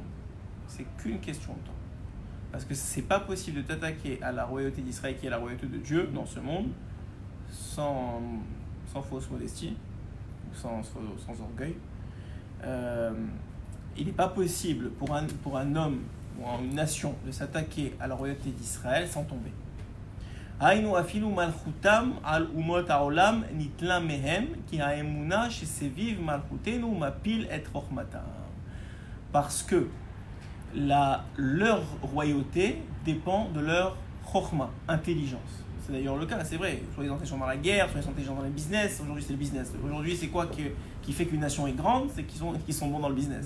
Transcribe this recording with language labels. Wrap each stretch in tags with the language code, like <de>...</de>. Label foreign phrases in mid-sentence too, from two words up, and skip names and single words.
<fr>C'est qu'une question de temps. Parce que c'est pas possible de t'attaquer à la royauté d'Israël, qui est la royauté de Dieu dans ce monde, sans fausse modestie, sans orgueil. Il n'est pas possible pour un homme ou une nation de s'attaquer à la royauté d'Israël sans tomber.</fr> <he>אינו אפילו מלכותם על אומות העולם נטלה מהם כי האמונה שסביב מלכותנו מפיל את חכמתם.</he> <fr>Parce que leur royauté dépend de leur chokhma, intelligence. C'est d'ailleurs le cas, c'est vrai. Soit ils sont intelligents dans la guerre, soit ils sont intelligents dans le business. Aujourd'hui, c'est le business. Aujourd'hui, c'est quoi qui fait qu'une nation est grande? C'est qu'ils sont bons dans le business.</fr>